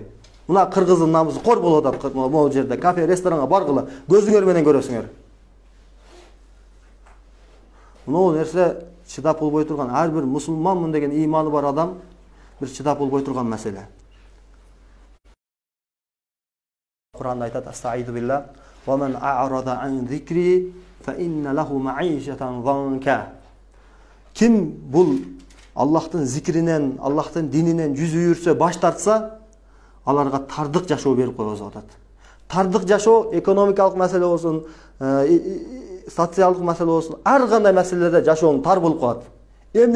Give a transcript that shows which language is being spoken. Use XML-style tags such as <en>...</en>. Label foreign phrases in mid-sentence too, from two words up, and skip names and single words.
<ky>Мына Кыргыздын намысы кор болуп атат могу жерде. Кафе, ресторанга баргыла, көзүңөр менен көрөсүңөр. Мына нерсе чыдап болбой турган, ар бир мусулманмын деген ыйманы бар адам бир чыдап болбой турган маселе. Кур'анда айтат:</ky> <ar>"أستعيذ بالله ومن أعرض عن ذكري فإن له معيشة ضنكا."</ar> <ky>Ким бул Аллахтын зикринен, Аллахтын дининен жүз үйүрсө, баш тартса, аларга тардык жашоо берип коебуз деп атат. Тардык жашоо экономикалык маселе болсун, социалдык маселе болсун, ар кандай маселелерде жашооң тар болуп калат.</ky>